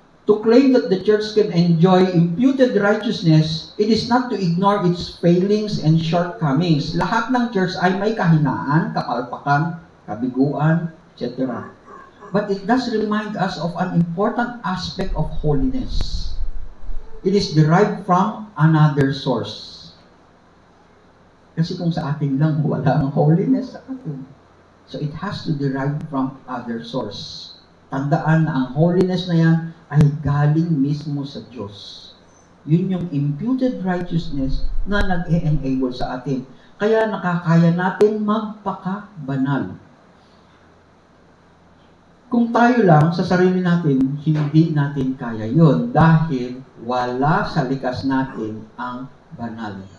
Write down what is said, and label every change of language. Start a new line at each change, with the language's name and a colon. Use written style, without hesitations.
English: To claim that the church can enjoy imputed righteousness, it is not to ignore its failings and shortcomings.
Filipino: Lahat ng church ay may kahinaan, kapalpakan, kabiguan, etc.
English: But it does remind us of an important aspect of holiness. It is derived from another source.
Filipino: Kasi kung sa atin lang, wala ang holiness sa atin.
English: So it has to derive from other source.
Filipino: Tandaan na ang holiness na yan ay galing mismo sa Diyos. Yun yung imputed righteousness na nag-e-enable sa atin. Kaya nakakaya natin magpaka-banal. Kung tayo lang sa sarili natin, hindi natin kaya yon dahil wala sa likas natin ang banal.